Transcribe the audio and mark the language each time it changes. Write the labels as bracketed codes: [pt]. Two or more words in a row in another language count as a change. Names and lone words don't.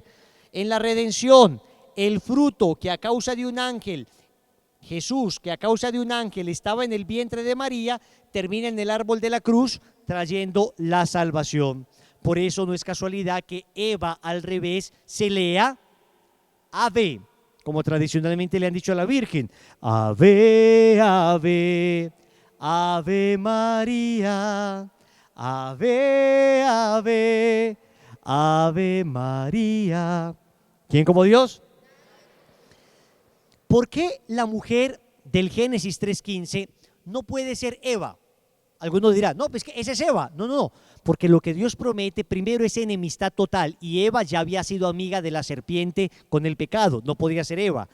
[es] En la redención, el fruto que a causa de un ángel, Jesús, que a causa de un ángel estaba en el vientre de María, termina en el árbol de la cruz trayendo la salvación. Por eso no es casualidad que Eva al revés se lea Ave, como tradicionalmente le han dicho a la Virgen. Ave, ave, ave María, ave, ave, ave María. ¿Quién como Dios? ¿Por qué la mujer del Génesis 3:15 no puede ser Eva? Algunos dirán, no, pues que esa es Eva. No, no, no, porque lo que Dios promete primero es enemistad total, y Eva ya había sido amiga de la serpiente con el pecado, no podía ser Eva.